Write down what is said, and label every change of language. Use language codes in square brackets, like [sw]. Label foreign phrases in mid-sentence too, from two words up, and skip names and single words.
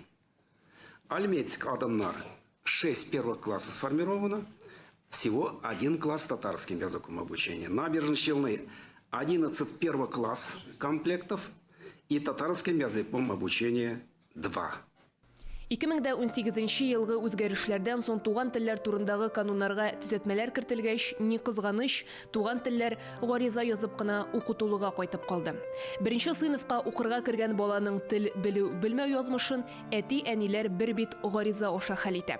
[ru] Альметьевск, Адамнар, 6 первых классов сформировано, всего 1 класс с татарским языком обучения. Набережные Челны 11 первых класс комплектов и татарским языком обучения 2. [tt] 2018 елгы үзгәрешләрдән соң туган телләр турындагы кануннарга төзәтмәләр кертелгәч, ни кызганыч, туган телләр гариза язып кына укытылуга кайтып калды. Беренче сыйныфка укырга кергән баланың тел белү-белмәү язмышын әти-әниләр бер бит гариза аша хәл итә.